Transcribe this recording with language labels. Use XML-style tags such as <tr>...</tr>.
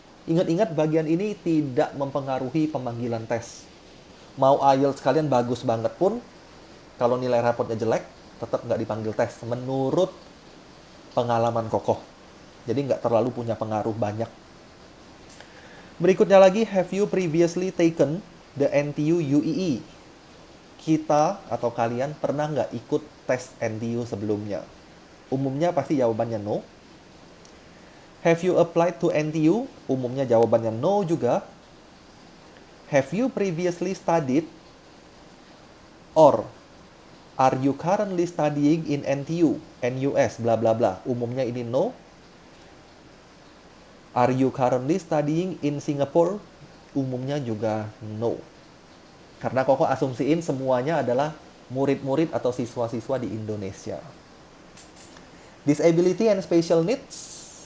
<id>Ingat-ingat bagian ini tidak mempengaruhi pemanggilan tes. Mau IELTS kalian bagus banget pun, kalau nilai rapotnya jelek, tetap nggak dipanggil tes. Menurut pengalaman kokoh. Jadi nggak terlalu punya pengaruh banyak. Berikutnya lagi,</id> <en>have you previously taken the NTU UEE?</en> <id>Kita atau kalian pernah nggak ikut tes NTU sebelumnya? Umumnya pasti jawabannya no.</id> <en>Have you applied to NTU?</en> <id>Umumnya jawabannya no juga.</id> <en>Have you previously studied? Or are you currently studying in NTU, NUS, bla bla bla.</en> <id>Umumnya ini no.</id> <en>Are you currently studying in Singapore?</en> <id>Umumnya juga no. Karena Koko asumsiin semuanya adalah murid-murid atau siswa-siswa di Indonesia.</id> <en>Disability and special needs.</en>